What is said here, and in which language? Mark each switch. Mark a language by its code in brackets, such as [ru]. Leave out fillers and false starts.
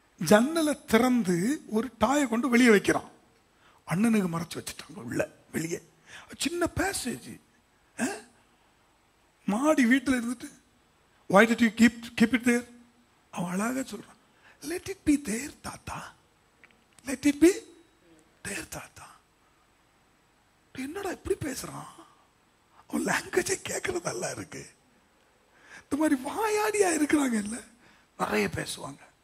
[ta] ஜன்னலை திறந்து ஒரு டாயை கொண்டு வெளியே வைக்கிறான். அண்ணனுக்கு மறைச்சு வச்சுட்டாங்க உள்ள, வெளியே சின்ன பேசேஜ். மாடி வீட்டில் இருந்துட்டு, [en] why did you keep it there? [ta] அவன் அழகாக சொல்றான், [en] let it be there தாத்தா, let it be there தாத்தா. [ta] என்னடா இப்படி பேசுறான்? அவன் லாங்குவேஜை கேட்கறது நல்லா இருக்கு. இந்த மாதிரி வாயாடியா இருக்கிறாங்க இல்ல, நிறைய பேசுவாங்க.